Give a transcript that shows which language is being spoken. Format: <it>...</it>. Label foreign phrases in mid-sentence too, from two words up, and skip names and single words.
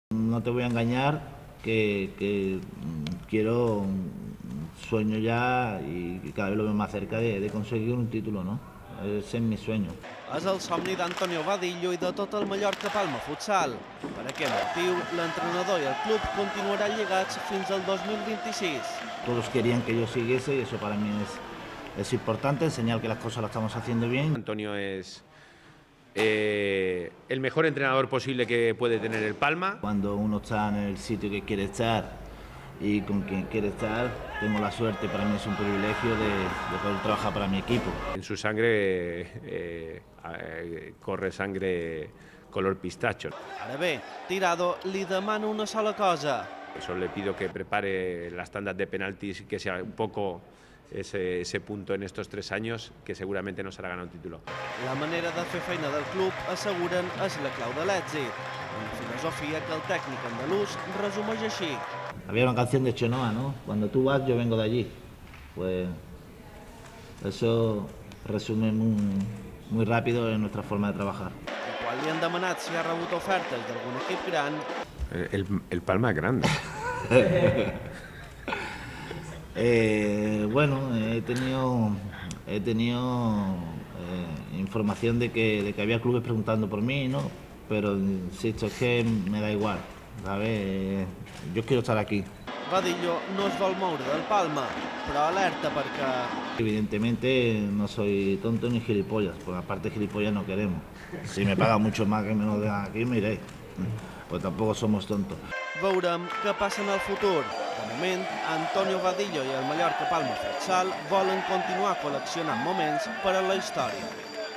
<es>no te voy a engañar que quiero, sueño ya y cada vez lo veo más cerca de conseguir un título, ¿no? Ese es mi sueño.</es> <ca>És el somni d'Antonio Vadillo i de tot el Mallorca Palma Futsal. Per aquest motiu, l'entrenador i el club continuaran lligats fins al 2026.</ca> <es>Todos querían que yo siguiese y eso para mí es importante, enseñar que las cosas las estamos haciendo bien. Antonio es el mejor entrenador posible que puede tener el Palma. Cuando uno está en el sitio que quiere estar y con quien quiere estar, tengo la suerte, para mí es un privilegio de poder trabajar para mi equipo. En su sangre corre sangre color pistacho.</es> <ca>Ara bé, Tirado li demana una sola cosa.</ca> <es>Eso le pido que prepare las tandas de penaltis y que sea un poco ese punto en estos 3 años que seguramente nos hará ganar un título.</es> <ca>La manera de fer feina del club, asseguren, és la clau de l'èxit. Una filosofia que el tècnic andalús resumeix així.</ca> <es>Había una canción de Chenoa, ¿no? Cuando tú vas, yo vengo de allí. Pues eso resume muy rápido en nuestra forma de trabajar.</es> <ca>I quan li han demanat si ha rebut ofertes d'algun equip gran,</ca> <es>El Palma es grande. Bueno, he tenido información de que había clubes preguntando por mí, ¿no? Pero insisto, es que me da igual, ¿sabes? Yo quiero estar aquí.</es> <ca>Vadillo no es vol moure del Palma, però alerta perquè</ca> <es>Evidentemente no soy tonto ni gilipollas, porque aparte gilipollas no queremos. Si me pagan mucho más que me lo dejan aquí, me iré. Pues tampoco somos tontos.</es> <ca>veurem què passa en el futur. De moment, Antonio Vadillo i el Mallorca Palma Futsal volen continuar col·leccionant moments per a la història.</ca>